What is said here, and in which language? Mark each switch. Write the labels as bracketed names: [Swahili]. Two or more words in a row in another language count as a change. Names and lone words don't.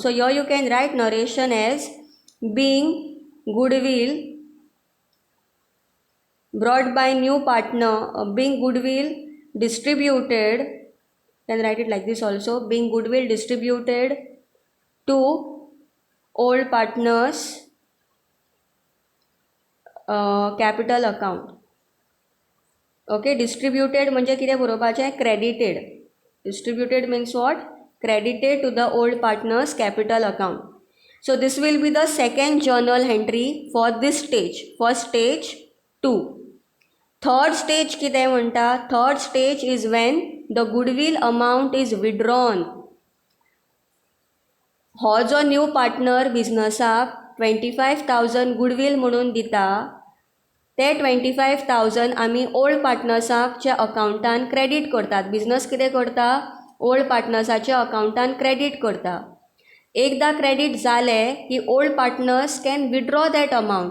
[English] So here you can write narration as being goodwill brought by new partner, being goodwill distributed. Can write it like this also, being goodwill distributed to old partners capital account. Okay, distributed [Konkani] म्हणजे कितें बरोवपाचें credited. [English] Distributed means what? Credited to the old partners capital account. So this will be the second journal entry for this stage, for stage 2. Third stage [Konkani] कितें म्हणटा? [English] Third stage is when the goodwill amount is withdrawn. [Konkani] हो जो [English] new partner [Konkani] बिजनसाक 25,000 गुडवील म्हणून दिता, ते 25,000 आमी ओल्ड पार्टनर्साच्या अकाउंटान क्रेडीट करतात. बिजनस कितें करता? ओल्ड पार्टनर्साच्या अकाउंटान क्रेडीट करता. एकदां क्रेडीट जालें की [English] old partners can withdraw that amount.